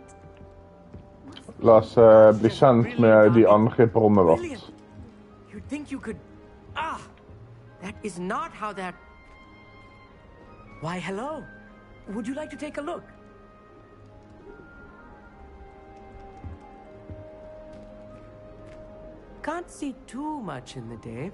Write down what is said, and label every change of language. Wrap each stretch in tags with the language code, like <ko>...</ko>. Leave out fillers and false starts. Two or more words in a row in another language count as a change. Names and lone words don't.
<no>La oss bli kjent med de andre på rommet vårt.</no> <en>You'd think you could... Ah! That is not how that... Why, hello. Would you like to take a look? Can't see too much in the day.</en>